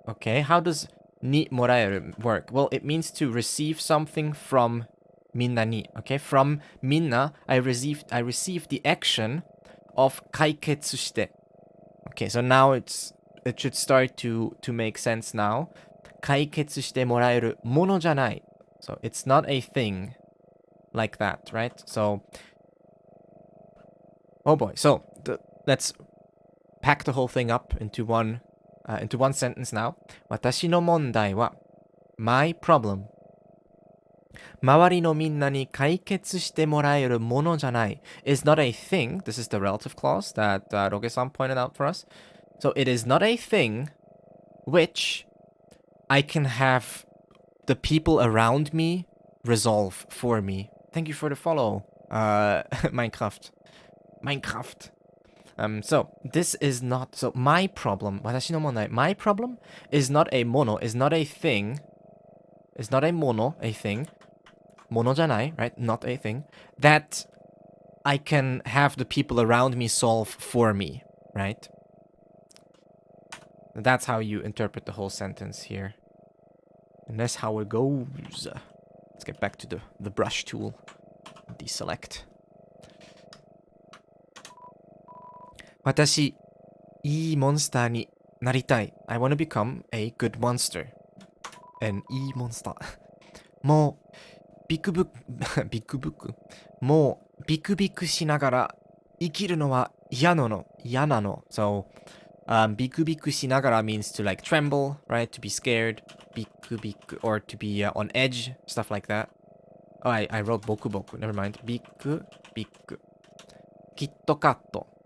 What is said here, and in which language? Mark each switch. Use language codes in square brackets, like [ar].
[en] Okay, how does にもらえる work? Well, it means to receive something from みんなに. Okay, from みんな, I received the action of 解決して. Okay, so now it should start to make sense now. [ja] 解決してもらえるものじゃない. [en] So it's not a thing like that, right? So, oh boy. So let's pack the whole thing up into one sentence now. 私の問題は my problem. [ja] 周りのみんなに解決してもらえるものじゃない [en] is not a thing. This is the relative clause that Roge-san pointed out for us. So it is not a thing which I can have the people around me resolve for me. Thank you for the follow, Minecraft. So this is not, so my problem, 私の問題, my problem is not a mono, is not a thing, is not a mono, a thing, [ja] ものじゃない, [en] right? Not a thing, that I can have the people around me solve for me, right? That's how you interpret the whole sentence here. And that's how it goes. Let's get back to the brush tool. Deselect. [ja] 私、いいモンスターにnaritai. [en] I want to become a good monster. An e monster. [ja] もう、ビクビク、ビクビク。もう、ビクビクしながら生きるのは嫌なの。嫌なの。 [en] So, [ja] biku biku shinagara [en] means to like tremble, right? To be scared. Biku biku, or to be on edge, stuff like that. Oh, I wrote boku boku. Never mind. Biku biku. Kitto katto.